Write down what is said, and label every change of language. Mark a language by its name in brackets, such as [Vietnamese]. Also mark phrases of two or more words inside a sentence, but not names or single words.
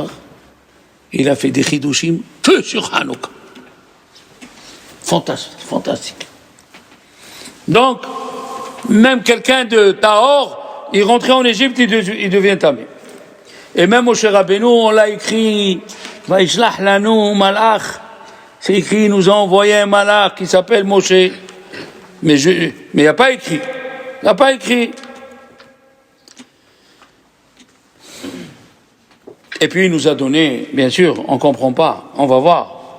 [French] Il a fait des chidushim que sur Hanouka. Fantastique. Donc, même quelqu'un de Tahor, il rentrait en Égypte, il devient tamé. Et même Moshe Rabbeinu, on l'a écrit, [Hebrew] וישלח לנו מלאך. [French] C'est écrit, il nous a envoyé un malach qui s'appelle Moshe. Mais il n'y a pas écrit. Il n'a pas écrit. Et puis il nous a donné, bien sûr, on ne comprend pas, on va voir.